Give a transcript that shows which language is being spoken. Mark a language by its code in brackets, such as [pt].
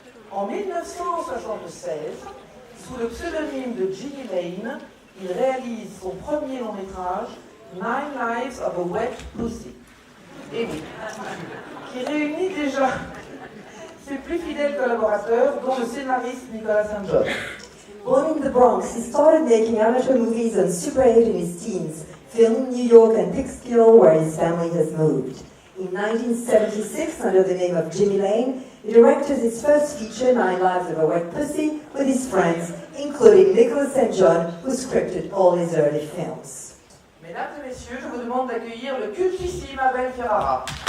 [fr] En 1976, sous le pseudonyme de Jimmy Lane, il réalise son premier long métrage, 9 Lives of a Wet Pussy. Et oui, qui réunit déjà ses plus fidèles collaborateurs, dont le scénariste Nicolas St. John. [en] Born in the Bronx, he started making amateur movies and Super 8 in his teens, filming New York and Peekskill, where his family has moved. In 1976, under the name of Jimmy Lane, he directed his first feature, 9 Lives of a Wet Pussy, with his friends, including Nicolas St. John, who scripted all his early films. [fr] Mesdames et messieurs, je vous demande d'accueillir le cultissime Abel Ferrara.